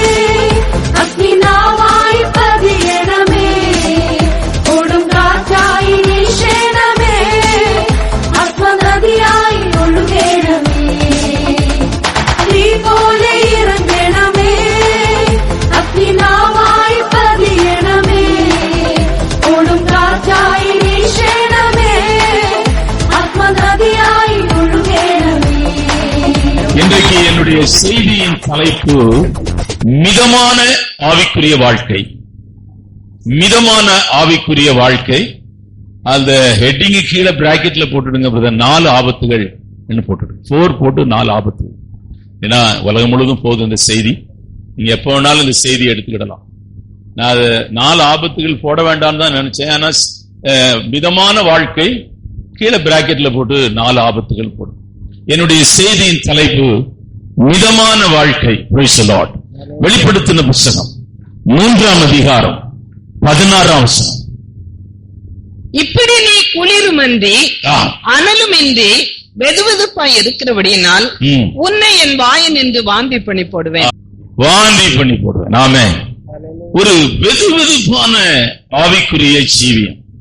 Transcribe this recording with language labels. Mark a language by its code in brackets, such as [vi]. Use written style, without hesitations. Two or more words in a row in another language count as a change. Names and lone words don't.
[ml] അഗ്നിനാവായി പതിയണമേ ഓടും കാറ്റായി വീശണമേ ആത്മനദിയായി ഒഴുകണമേ തീ പോലെ ഇറങ്ങണമേ അഗ്നിനാവായി പതിയണമേ ഓടും കാറ്റായി വീശണമേ ആത്മനദിയായി ഒഴുകണമേ. [ta] இன்றைக்கு என்னுடைய செய்தியின் தலைப்பு மிதமான ஆவிக்குரிய வாழ்க்கை. மிதமான ஆவிக்குரிய வாழ்க்கை. அந்த ஹெட்டிங் கீழே பிராக்கெட்ல போட்டுடுங்க பிரதர். 4 ஆபத்துகள் என்ன போட்டுடுங்க. 4 போட்டு 4 ஆபத்து. ஏன்னா உலகம் முழுவதும் போதும் இந்த செய்தி. நீங்க எப்ப வேணாலும் இந்த செய்தியை எடுத்துக்கிடலாம். நான் அது 4 ஆபத்துகள் போட வேண்டாம்னு தான் நினைச்சேன். ஆனா மிதமான வாழ்க்கை கீழே பிராக்கெட்ல போட்டு 4 ஆபத்துகள் போடும். என்னுடைய செய்தியின் தலைப்பு மிதமான வாழ்க்கை. [en] Praise the Lord. [ta] வெளிப்படுத்தின புத்தகம் 3ஆம் அதிகாரம் 16ஆம் வசனம். இப்படி நீ குளிருமன்றி அனலுமின்றி வெதுவெதுப்பாய் இருக்கிறபடியினால் உன்னை என் வாயன் என்று வாந்தி பண்ணி போடுவேன். வாந்தி பண்ணி போடுவேன். ஆமென். ஒரு வெதுவெதுப்பான ஆவிக்குரிய ஜீவியம்.